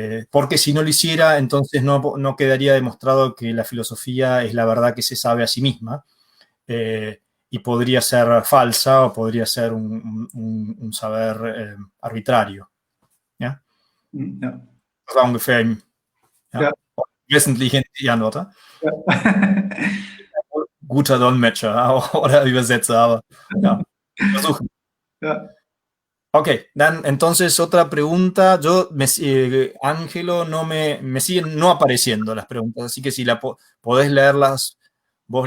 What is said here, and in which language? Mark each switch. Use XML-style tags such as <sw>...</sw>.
<es>Porque si no lo hiciera, entonces no quedaría demostrado que la filosofía es la verdad que se sabe a sí misma, y podría ser falsa o podría ser un saber arbitrario.</es> <de>¿Ja? Ja. Das war ungefähr Ja. wesentlich die Antwort. Ja. Guter Dolmetscher oder Übersetzer, aber ja, versuchen. Ja.</de> <es>Ok, entonces otra pregunta. Ángelo, me siguen no apareciendo las preguntas, así que si podés leerlas vos.</es>